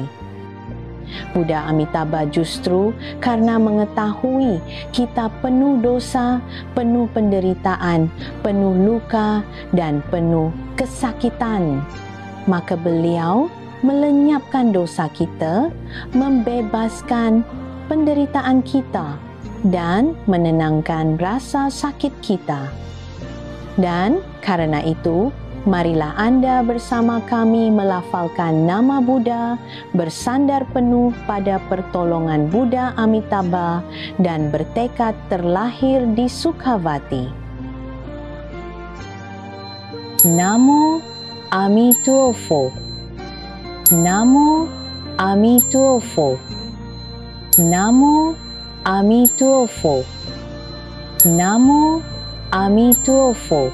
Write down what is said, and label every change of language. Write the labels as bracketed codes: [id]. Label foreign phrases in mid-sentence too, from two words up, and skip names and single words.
[id] Buddha Amitabha justru karena mengetahui kita penuh dosa, penuh penderitaan, penuh luka, dan penuh kesakitan, maka beliau melenyapkan dosa kita, membebaskan penderitaan kita, dan menenangkan rasa sakit kita. Dan karena itu, marilah Anda bersama kami melafalkan nama Buddha, bersandar penuh pada pertolongan Buddha Amitabha, dan bertekad terlahir di Sukawati. [zh] Namo Amitofo. Namo Amitofo. Namo Amitofo. Namo Amitofo.